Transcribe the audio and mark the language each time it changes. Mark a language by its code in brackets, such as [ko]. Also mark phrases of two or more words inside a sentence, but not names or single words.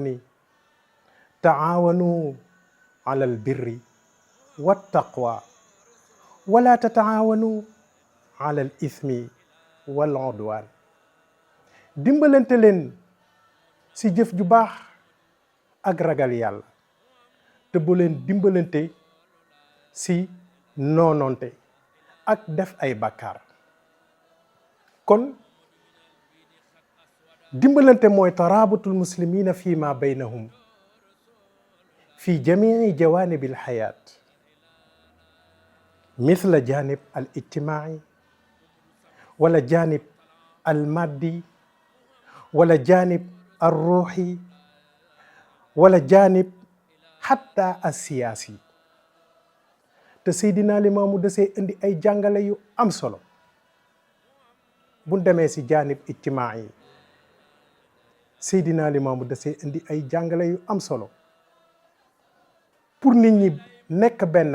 [wo] ni [ar] تعاونوا على البر والتقوى ولا تعاونوا على الإثم والعدوان [wo] dimbalante leen si jëf ju baax ak ragal yàlla te bu leen dimbalante si noononte ak def ay bàkkaar kon dimbalante mooy [ar] ترابط المسلمين فيما بينهم في جميع جوانب الحياة مثل جانب الاجتماعي ولا جانب المادي ولا جانب الروحي ولا جانب حتى السياسي [wo] te Seydina Limaamu dasee indi ay jàngale yu am solo bu demee si [ar] جانب اجتماعي [wo] Seydina Limaamu dasee indi ay jàngale yu am solo pour nit ñi nekk benn